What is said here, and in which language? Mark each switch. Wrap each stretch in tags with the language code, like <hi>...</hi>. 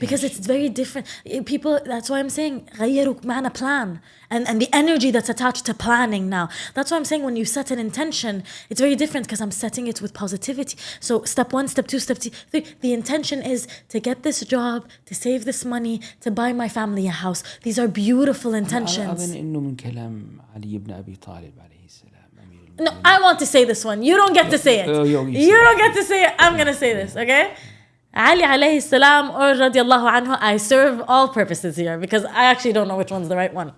<en>Because it's very different. People, that's why I'm saying</en> <ar>غيروا معنى</ar> <en>plan. And the energy that's attached to planning now. That's why I'm saying when you set an intention, it's very different because I'm setting it with positivity. So step 1, step 2, step 3. The intention is to get this job, to save this money, to buy my family a house. These are beautiful intentions.</en> <ar>أظن إنه من كلام علي بن أبي طالب عليه السلام.</ar> <en>No, I want to say this one. You don't get to say it. You don't get to say it. I'm going to say this, okay? Ali alayhi salam or radiallahu anhu, I serve all purposes here because I actually don't know which one's the right one.</en>